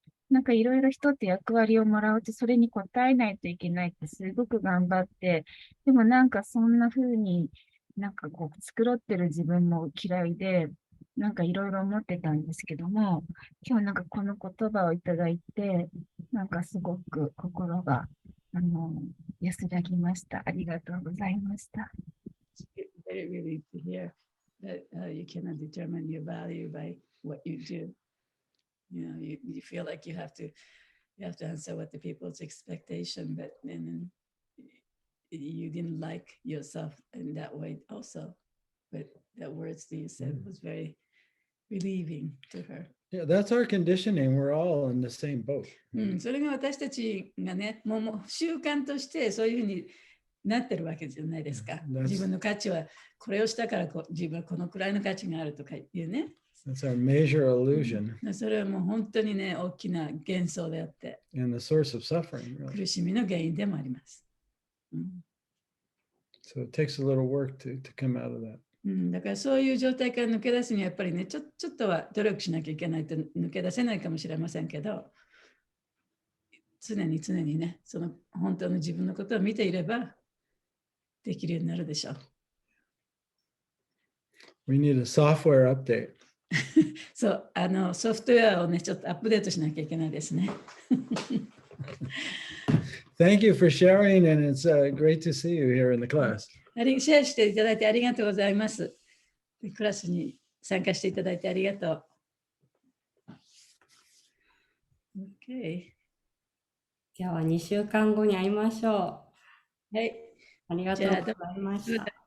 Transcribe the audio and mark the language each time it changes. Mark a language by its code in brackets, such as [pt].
[ja] なんかいろいろ人って役割をもらうとそれに応えないといけないってすごく頑張って、でもなんかそんな風になんかこう繕ってる自分も嫌いで、なんかいろいろ思ってたんですけども、今日なんかこの言葉をいただいて、なんかすごく心が安らぎました。ありがとうございました。 [en] Very relieved to hear that you cannot determine your value by what you do. You know, you feel like you have to answer what the people's expectation, but then you didn't like yourself in that way also. But the words that you said was very relieving to her. Yeah, that's our conditioning. We're all in the same boat. [ja] それが私たちがね、もう習慣としてそういうふうになってるわけじゃないですか。自分の価値はこれをしたから自分はこのくらいの価値があるとかいうね。 [en] That's our major illusion. [ja] それはもう本当にね、大きな幻想であって、 [en] And the source of suffering, really. [ja] 苦しみの原因でもあります。 [en] So it takes a little work to come out of that. [ja] だからそういう状態から抜け出すにはやっぱりね、ちょっとは努力しなきゃいけないと抜け出せないかもしれませんけど、常にね、その本当の自分のことを見ていればできるようになるでしょう。 [en] We need a software update. [ja] そう、ソフトウェアをね、ちょっとアップデートしなきゃいけないですね。 [en] Thank you for sharing, and it's great to see you here in the class. [ja] シェアしていただいてありがとうございます。クラスに参加していただいてありがとう。 OK。では2週間後に会いましょう。はい。ありがとうございました。